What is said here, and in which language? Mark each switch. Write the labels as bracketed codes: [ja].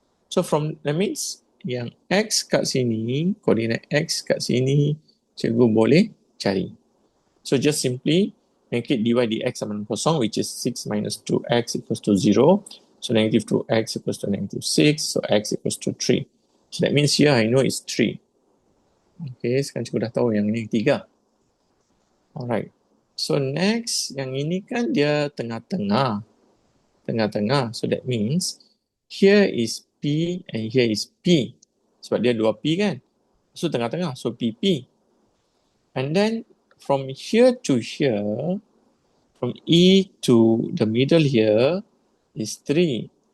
[en] So, that means [ms] yang x kat sini, koordinat x kat sini, cikgu boleh cari. [en] So, just simply make it dy dx [ms] sama dengan kosong, [en] which is 6 minus 2x equals to 0. So, negative 2x equals to negative 6. So, x equals to 3. So, that means here I know it's 3. [ms] Okay, sekarang cikgu dah tahu yang ini 3. Alright. [en] So, next, [ms] yang ini kan dia tengah-tengah. Tengah-tengah. [en] So, that means here is P and here is P. [ms] Sebab dia 2P kan. [en] So, tengah-tengah. So, PP. And then, from here to here, from E to the middle here is 3.